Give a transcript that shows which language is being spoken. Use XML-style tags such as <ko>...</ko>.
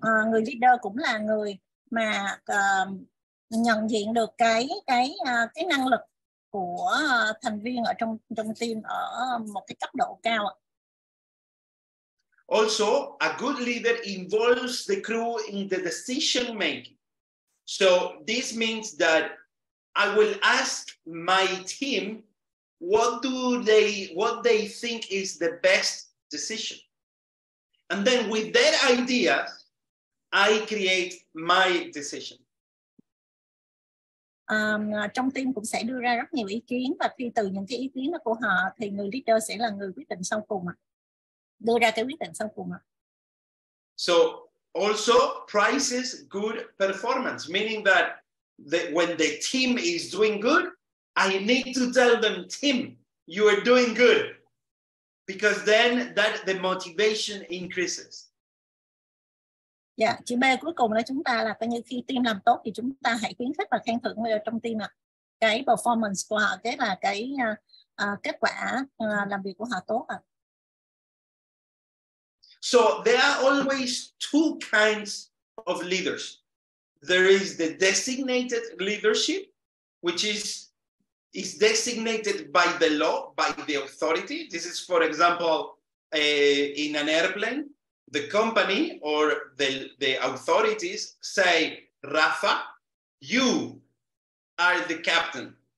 <vi>Người leader cũng là người mà nhận diện được cái năng lực của thành viên ở trong team ở một cái cấp độ cao.</vi> <en>Also, a good leader involves the crew in the decision making. So this means that I will ask my team what they think is the best decision. And then with their ideas, I create my decision.</en> <vi>Trong team cũng sẽ đưa ra rất nhiều ý kiến, và khi từ những cái ý kiến đó của họ thì người leader sẽ là người quyết định sau cùng, đưa ra cái quyết định sau cùng.</vi> <en>So also prizes good performance, meaning that when the team is doing good, I need to tell them, team, you are doing good, because then the motivation increases.</en> <vi>Chữ B cuối cùng là chúng ta là coi như khi team làm tốt thì chúng ta hãy khuyến khích và khen thưởng trong team cái performance của họ, cái là cái kết quả làm việc của họ tốt.</vi> <en>So there are always two kinds of leaders. There is the designated leadership, which is designated by the law, by the authority. This is, for example, in an airplane, the company or the authorities say, Rafa, you are the captain.</en>